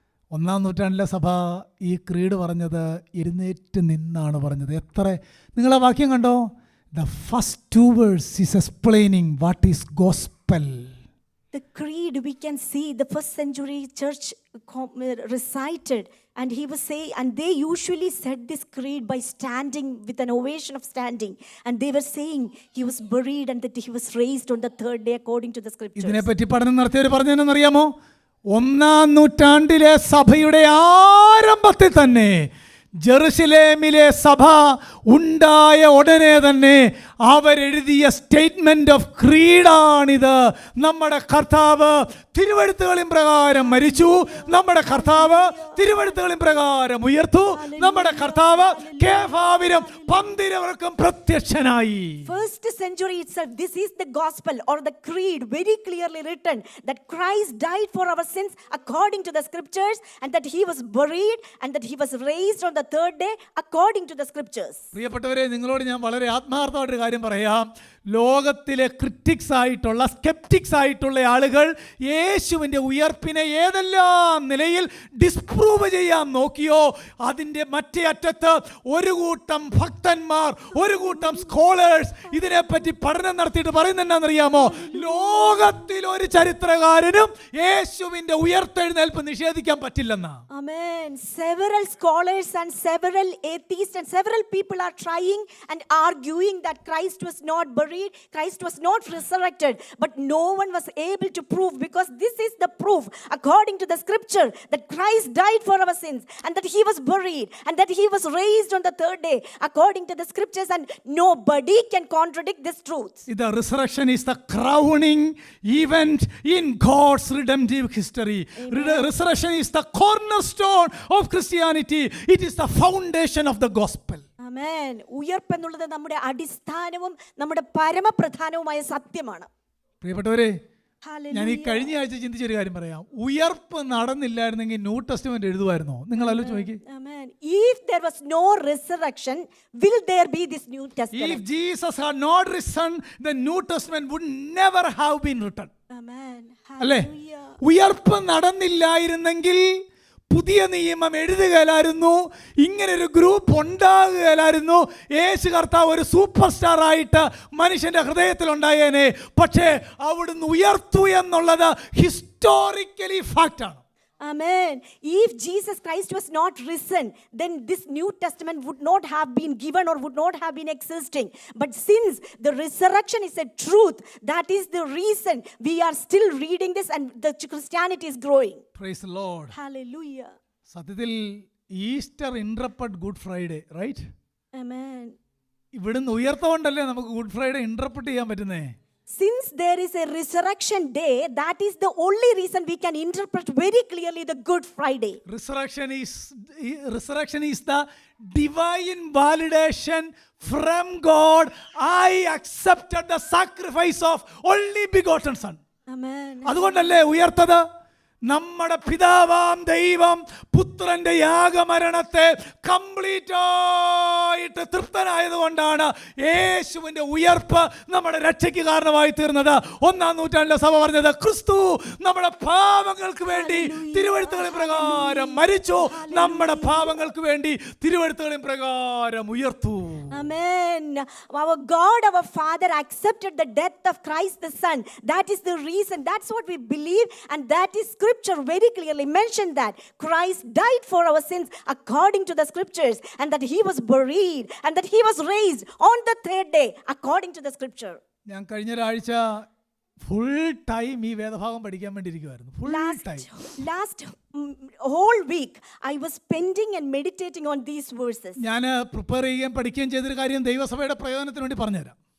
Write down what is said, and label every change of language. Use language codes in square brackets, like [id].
[ml] ഒന്നാം നൂറ്റാണ്ടിലെ സഭ ഈ ക്രീഡ് പറഞ്ഞത് എഴുന്നേറ്റ് നിന്നാണ് പറഞ്ഞത്. നിങ്ങൾ ആ വാക്യം കണ്ടോ? [en] The first 2 verses is explaining what is gospel. The creed, we can see the first century church recited, and he was saying, and they usually said this creed by standing with an ovation of standing, and they were saying he was buried and that he was raised on the 3rd day according to the scriptures. [ml] ഇതിനെപ്പറ്റി പഠനം നടത്തിയവർ പറഞ്ഞതെന്നറിയാമോ? ഒന്നാം നൂറ്റാണ്ടിലെ സഭയുടെ ആരംഭത്തിൽ തന്നെ, ജെറുസലേമിലെ സഭ ഉണ്ടായ ഉടനെ തന്നെ അവരെഴുതിയ സ്റ്റേറ്റ്മെന്റ് ഓഫ് ക്രീഡാണിത്. നമ്മുടെ കർത്താവ് തിരുവെഴുത്തുകളിൻ പ്രകാരം മരിച്ചു, നമ്മുടെ കർത്താവ് തിരുവെഴുത്തുകളിൻ പ്രകാരം ഉയർത്തു, നമ്മുടെ കർത്താവ് കേഫാവിനും പന്തിരവർക്കും പ്രത്യക്ഷനായി. First century itself, this is the gospel or the creed, very clearly written that Christ died for our sins according to the scriptures, and that he was buried and that he was raised on the 3rd day according to the scriptures. പ്രിയപ്പെട്ടവരെ, നിങ്ങളോട് ഞാൻ വളരെ ആത്മാർത്ഥമായിട്ടൊരു കാര്യം പറയാം. ലോകത്തിലെ critics ആയിട്ടുള്ള, സ്കെപ്റ്റിക്സ് ആയിട്ടുള്ള ആളുകൾ യേശുവിൻ്റെ ഉയർപ്പിനെ ഏതെല്ലാം നിലയിൽ ഡിസ്പ്രൂവ് ചെയ്യാൻ നോക്കിയോ, അതിൻ്റെ മറ്റേ അറ്റത്ത് ഒരു കൂട്ടം ഭക്തന്മാർ, ഒരു കൂട്ടം സ്കോളേഴ്സ് ഇതിനെപ്പറ്റി പഠനം നടത്തിയിട്ട് പറയുന്നത് എന്താണെന്നറിയാമോ? ലോകത്തിൽ ഒരു ചരിത്രകാരനും യേശുവിൻ്റെ ഉയർത്തെഴുന്നേൽപ്പ് നിഷേധിക്കാൻ പറ്റില്ലെന്നാ. [en] Amen. Several scholars and several atheists and several people are trying and arguing that Christ was not buried, Christ was not resurrected, but no one was able to prove, because this is the proof according to the scripture that Christ died for our sins and that he was buried and that he was raised on the 3rd day according to the scriptures, and nobody can contradict this truth. The resurrection is the crowning event in God's redemptive history. Resurrection is the cornerstone of Christianity. It is the foundation of the gospel. Amen. [ml] ഉയർപ്പ് എന്നുള്ളത് നമ്മുടെ അടിസ്ഥാനവും നമ്മുടെ പരമപ്രധാനവുമായ സത്യമാണ്. പ്രിയപ്പെട്ടവരെ, ഞാൻ ഈ കഴിഞ്ഞ ആഴ്ച ചിന്തിച്ചൊരു കാര്യം പറയാം. ഉയർപ്പ് നടന്നില്ലായിരുന്നെങ്കിൽ ന്യൂ ടെസ്റ്റ്മെന്റ് എഴുതുമായിരുന്നോ? നിങ്ങൾ ആലോചിച്ച് നോക്കി. [en] If there was no resurrection, will there be this New Testament? If Jesus had not risen, the New Testament would never have been written. Amen. [ml] അല്ലേ? ഉയർപ്പ് നടന്നില്ലായിരുന്നെങ്കിൽ പുതിയ നിയമം എഴുതുകയില്ലായിരുന്നു, ഇങ്ങനൊരു ഗ്രൂപ്പ് ഉണ്ടാകുകയില്ലായിരുന്നു, യേശു കർത്താവ് ഒരു സൂപ്പർ സ്റ്റാർ ആയിട്ട് മനുഷ്യന്റെ ഹൃദയത്തിൽ ഉണ്ടായേനെ. പക്ഷേ അവിടുന്ന് ഉയർത്തു എന്നുള്ളത് historically ഫാക്റ്റാണ്. [en] Amen. If Jesus Christ was not risen, then this New Testament would not have been given or would not have been existing. But since the resurrection is a truth, that is the reason we are still reading this and the Christianity is growing. Praise the Lord. Hallelujah. സത്യത്തിൽ Easter interpret Good Friday, right? Amen. [ml] ഇവിടുന്ന് ഉയർത്തുകൊണ്ടല്ലേ നമുക്ക് good Friday interpret ചെയ്യാൻ പറ്റുന്നേ. [en] Since there is a resurrection day, that is the only reason we can interpret very clearly the Good Friday. Resurrection is the divine validation from God. I accepted the sacrifice of only begotten Son. Amen. [ml] അതുകൊണ്ടല്ലേ ഉയർത്തത്? നമ്മുടെ പിതാവാം ദൈവം പുത്രന്റെ യാഗമരണത്തെ complete ആയിട്ട് തൃപ്തനായതുകൊണ്ടാണ് യേശുവിന്റെ ഉയർപ്പ് നമ്മുടെ രക്ഷയ്ക്ക് കാരണമായി തീർന്നത്. 1-ാം നൂറ്റാണ്ടിലെ സഭ പറഞ്ഞത് ക്രിസ്തു നമ്മുടെ പാപങ്ങൾക്ക് വേണ്ടി തിരുവെഴുത്തുകളിൻ പ്രകാരം മരിച്ചു, നമ്മുടെ പാപങ്ങൾക്ക് വേണ്ടി തിരുവെഴുത്തുകളിൻ പ്രകാരം ഉയർത്തു. [en] Amen. Our God, our Father accepted the death of Christ the Son. That is the reason. That's what we believe, and that is Scripture very clearly mentioned that Christ died for our sins according to the Scriptures, and that He was buried, and that He was raised on the third day according to the Scripture. [ml] ഞാൻ കഴിഞ്ഞ ഒരാഴ്ച full time ഈ വേദഭാഗം പഠിക്കാൻ വേണ്ടി ഇരിക്കുമായിരുന്നു. [en] Full time Last whole week I was spending and meditating on these verses. [ml] ഞാൻ prepare ചെയ്യുകയും പഠിക്കുകയും ചെയ്തൊരു കാര്യം ദൈവസഭയുടെ പ്രയോജനത്തിന് വേണ്ടി പറഞ്ഞുതരാം.